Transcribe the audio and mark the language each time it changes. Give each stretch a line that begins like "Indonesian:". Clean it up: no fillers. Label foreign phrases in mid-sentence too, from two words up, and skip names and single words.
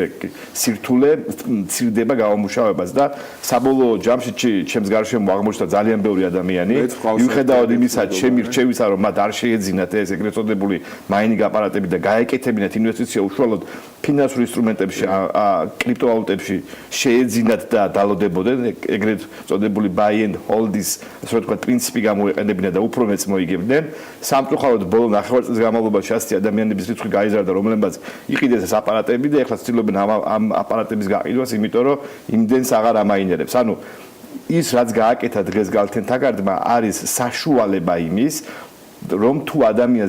Georgian: სირთულე, მცირდება გამომუშავებას და საბოლოო ჯამში ჩემს გარშემო აღმოჩნდა ძალიან ბევრი ადამიანი, მიუხედავად იმისა, ჩემი რჩევისა, რომ მათ არ შეეძინათ ეს ეგრეთ წოდებული მაინინგ აპარატები და გაეკეთებინათ ინვესტიცია უშუალოდ ფინანსურ ინსტრუმენტებში, კრიპტოვალუტებში შეეძინათ და დალოდებოდნენ, ეგრეთ წოდებული
English: buy and hold-ის,
Georgian: ასე ვთქვათ, პრინციპი გამოეყენებინათ და უფრო მეც მოიგებდნენ. სამწუხაროდ ბოლო 9 წლის განმავლობაში ასეთი ადამიანების რიცხვი გაიზარდა, რომლებმაც იყიდეს ეს აპარატები და ეხლა ცდილობენ ამ აპარატების გაყიდვას, იმიტომ რომ იმდენს აღარ ამაინერებს. ანუ ის რაც გააკეთა დღეს გალთენ თაგარდმა არის საშუალება იმის, რომ თუ ადამიანს